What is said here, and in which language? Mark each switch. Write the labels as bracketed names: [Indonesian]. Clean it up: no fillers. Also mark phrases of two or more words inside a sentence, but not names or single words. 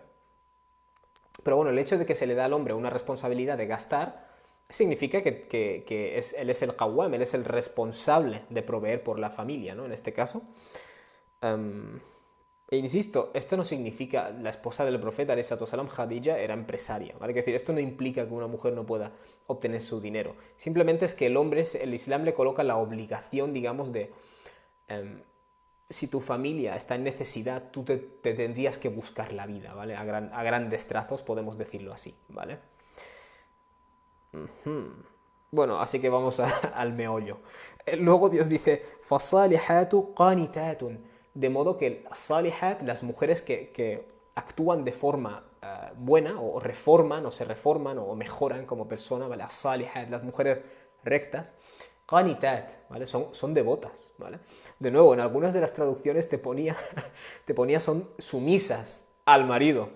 [Spanish] Pero bueno, el hecho de que se le da al hombre una responsabilidad de gastar significa que él es el qawwam, él es el responsable de proveer por la familia, ¿no? En este caso. E insisto, esto no significa, la esposa del profeta, [Arabic] عليه الصلاة والسلام, Khadija, [Spanish] era empresaria, ¿vale? Es decir, esto no implica que una mujer no pueda obtener su dinero. Simplemente es que el Islam le coloca la obligación, digamos, de... si tu familia está en necesidad, tú te tendrías que buscar la vida, ¿vale? A grandes trazos podemos decirlo así, ¿vale? Bueno, así que vamos al meollo. Luego Dios dice, [Arabic] فَصَالِحَاتُ قَانِتَاتٌ, [Spanish] de modo que salihat, las mujeres que actúan de forma buena, o reforman, o se reforman, o mejoran como persona, ¿vale? Salihat, las mujeres rectas, qanitat, ¿vale? Son devotas, ¿vale? De nuevo, en algunas de las traducciones te ponía son sumisas al marido.